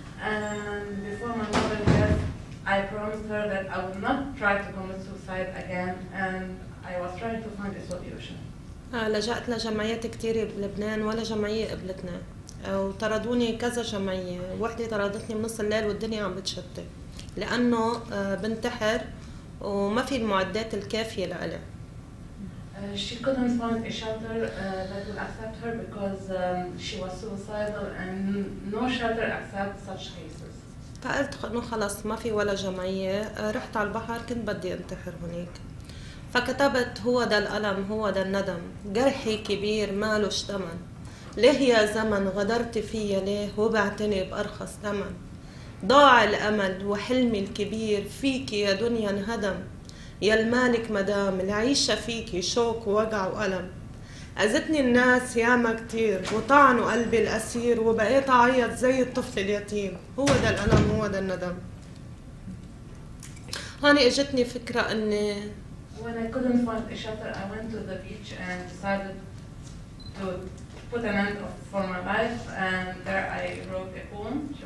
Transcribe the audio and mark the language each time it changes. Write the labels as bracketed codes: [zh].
[en] And before my mother death, I promised her that I would not try to commit suicide again, and I was trying to find a solution. [ar] لجأت لجمعيات كتير بلبنان ولا جمعية قبلتنا، وطردوني كذا جمعية. وحدة طردتني بنص الليل والدنيا عم بتشتت لأنه بنتحر وما في المعدات الكافية لإلي. [en] She couldn't find a shelter that would accept her because she was suicidal and no shelter accepts such cases. [ar] فقلت إنه خلص ما في ولا جمعية. رحت على البحر، كنت بدي انتحر هناك، فكتبت هو ده الألم هو ده الندم، جرحي كبير مالوش تمن، ليه يا زمن غدرت فيا ليه وبعتني بأرخص ثمن، ضاع الأمل وحلمي الكبير فيكي يا دنيا انهدم، يا المالك مدام العيشة فيكي شوك ووجع وألم، أذتني الناس ياما كتير وطعنوا قلبي الأسير وبقيت أعيط زي الطفل اليتيم، هو ده الألم هو ده الندم. هاني اجتني فكرة اني [en] When I couldn't find a shelter, I went to the beach and decided to put an end for my life, and there I wrote a poem.